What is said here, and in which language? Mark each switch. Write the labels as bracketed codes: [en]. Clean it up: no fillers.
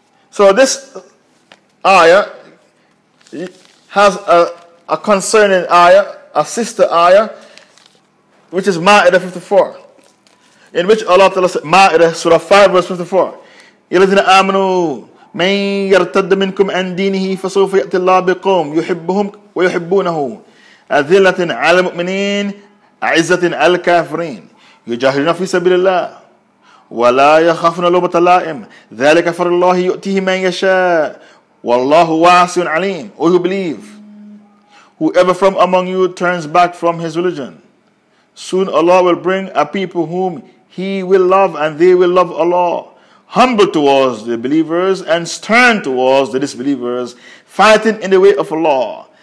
[en] So this ayah has a concerning ayah, a sister ayah, which is Ma'idah 54, in which Allah tells us, Ma'idah, Surah 5, verse 54. [ar] يَلَذِينَ آمَنُوا مَنْ يَرْتَدَّ مِنْكُمْ عَنْ دِينِهِ فَسَوْفَ يَأْتِ اللَّهُ بِقَوْمٍ يُحِبُّهُمْ وَيُحِبُّونَهُ أذلة على المؤمنين عزة على الكافرين يجاهدون في سبيل الله ولا يخافون لومة لائم ذلك فضل الله يؤتيه من يشاء والله واسع عليم. [en] Oh, you believe, whoever from among you turns back from his religion, soon Allah will bring a people whom he will love and they will love Allah. Humble towards the believers and stern towards the disbelievers, fighting in the way of Allah.